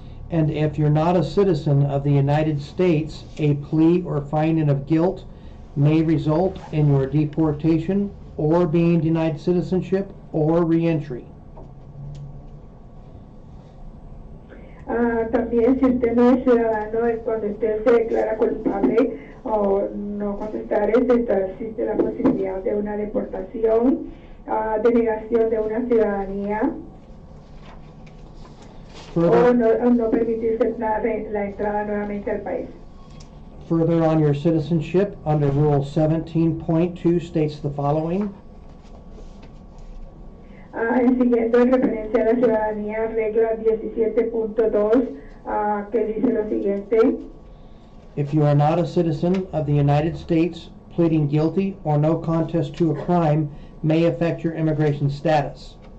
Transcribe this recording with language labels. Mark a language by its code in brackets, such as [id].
[en] and if you're not a citizen of the United States, a plea or finding of guilt may result in your deportation or being denied citizenship or reentry. [es] También, si usted no es ciudadano, cuando usted se declara culpable o no contestar, existe la posibilidad de una deportación, denegación de una ciudadanía, o no permitirse la entrada nuevamente al país. [en] Further on your citizenship, under Rule 17.2 states the following. [es] Siguiendo en referencia a la ciudadanía, regla 17.2, que dice lo siguiente: [en] If you are not a citizen of the United States, pleading guilty or no contest to a crime may affect your immigration status.